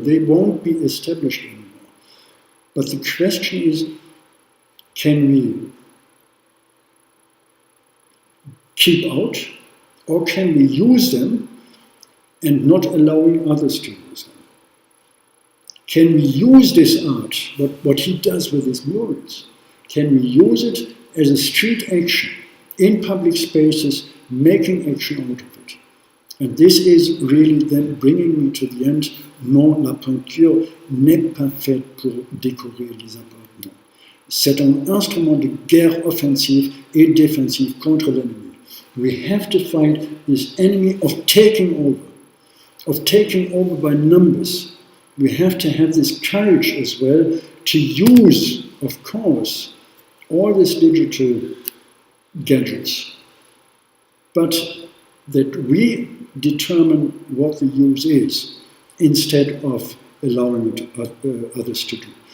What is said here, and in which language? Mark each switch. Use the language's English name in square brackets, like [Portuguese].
[English] They won't be established anymore. But the question is, can we keep out, or can we use them and not allowing others to use them? Can we use this art, what he does with his murals, can we use it as a street action in public spaces, making action out of it. And this is really then bringing me to the end. [French] Non, la peinture n'est pas faite pour décorer les appartements. C'est un instrument de guerre offensive et défensive contre l'ennemi. [English] We have to fight this enemy of taking over by numbers. We have to have this courage as well to use, of course, all these digital gadgets, but that we determine what the use is instead of allowing others to do.